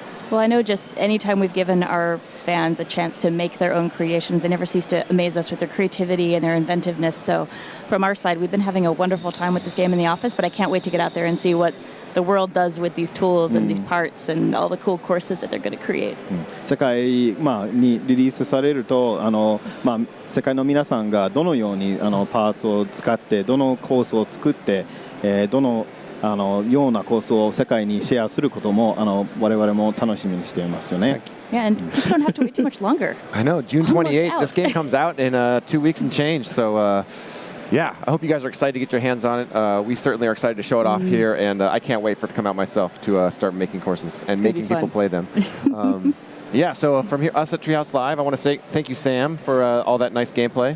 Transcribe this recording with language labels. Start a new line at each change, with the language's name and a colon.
English: Well, I know just anytime we've given our fans a chance to make their own creations, they never cease to amaze us with their creativity and their inventiveness. So from our side, we've been having a wonderful time with this game in the office, but I can't wait to get out there and see what the world does with these tools and these parts and all the cool courses that they're going to create.
Japanese: 世界、にリリースされると世界の皆さんがどのようにパーツを使ってどのコースを作って、どのようなコースを世界にシェアすることも我々も楽しみにしていますよね。
English: Yeah, and people don't have to wait too much longer. I know, June 28th, this game comes out in 2 weeks and change. So, yeah, I hope you guys are excited to get your hands on it. We certainly are excited to show it off here, and I can't wait for it to come out myself to start making courses and making people play them. Yeah, so from here, us at Treehouse Live, I want to say thank you, Sam, for all that nice gameplay.